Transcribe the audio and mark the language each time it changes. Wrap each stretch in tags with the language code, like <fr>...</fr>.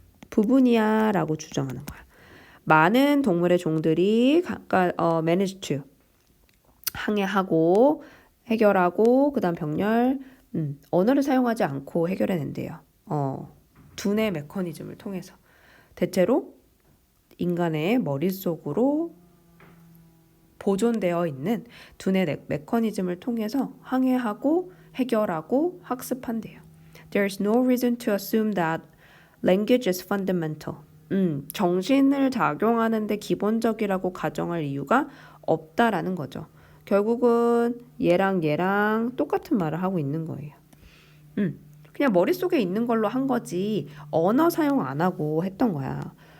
<ko>부분이야 라고 주장하는 거야. 많은 동물의 종들이</ko> <en>manage to</en> <ko>항해하고 해결하고 그 다음 병렬 언어를 사용하지 않고 해결해낸대요. 두뇌 메커니즘을 통해서 대체로 인간의 머릿속으로 보존되어 있는 두뇌 메커니즘을 통해서 항해하고 해결하고 학습한대요.</ko> <en>There's no reason to assume that language is fundamental.</en> <ko>정신을 작용하는데 기본적이라고 가정할 이유가 없다라는 거죠. 결국은 얘랑 똑같은 말을 하고 있는 거예요. 그냥 머릿속에 있는 걸로 한 거지 언어 사용 안 하고 했던 거야.</ko>